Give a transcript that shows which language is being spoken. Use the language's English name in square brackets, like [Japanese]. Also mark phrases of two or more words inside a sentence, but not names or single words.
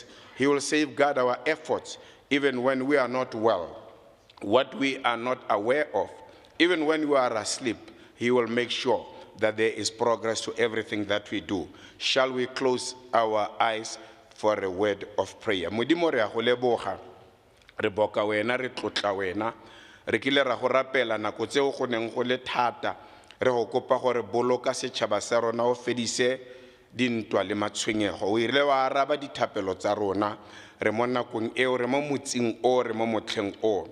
[English] He will safeguard our efforts even when we are not well. What we are not aware of, even when we are asleep, He will make sure that there is progress to everything that we do. Shall we close our eyes for a word of prayer? [Tswana] Modimo re a go leboga, re boka wena, re tlotla wena, re kile ra go rapela nako tseo go neng go le thata, re go kopa gore boloka setšhaba sa rona o fedise dintwa le matshwenyego. O ile wa araba dithapelo tsa rona, re mo nakong eo, re mo motsing o, re mo motlheng o.